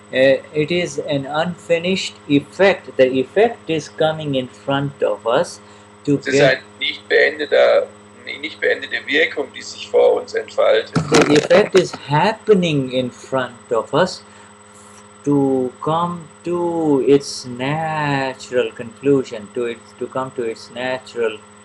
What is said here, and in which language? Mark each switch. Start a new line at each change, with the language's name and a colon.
English: It is an unfinished effect. The effect is coming in front of us to
German: es ist eine nicht beendete Wirkung, die sich vor uns entfaltet.
English: The effect is happening in front of us to come to its natural conclusion, to come to its natural.